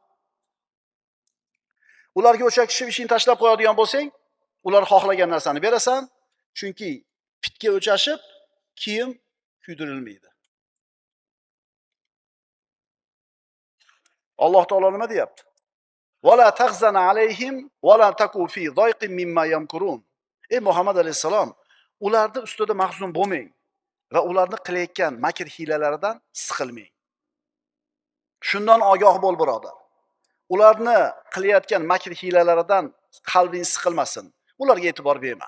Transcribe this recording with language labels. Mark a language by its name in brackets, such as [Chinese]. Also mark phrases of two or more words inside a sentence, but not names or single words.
[Uzbek] Ularga o'sha kishi ishini tashlab qo'yadigan bo'lsang, ular xohlagan narsani berasan, chunki pitga o'chashib kiyim kuydirilmaydi. Alloh taolo nima deyapti? [Arabic] "ولا تحزن عليهم ولا تك في ضيق مما يمكرون." [Uzbek] Ey Muhammad alayhisalom, ularni ustida mahzun bo'lmang va ularni qilayotgan makr hiylalaridan siqilmang. Shundan ogoh bo'l, birodar. Ularni qilayotgan makr hiylalaridan qalbing siqilmasin. Ularga e'tibor berma.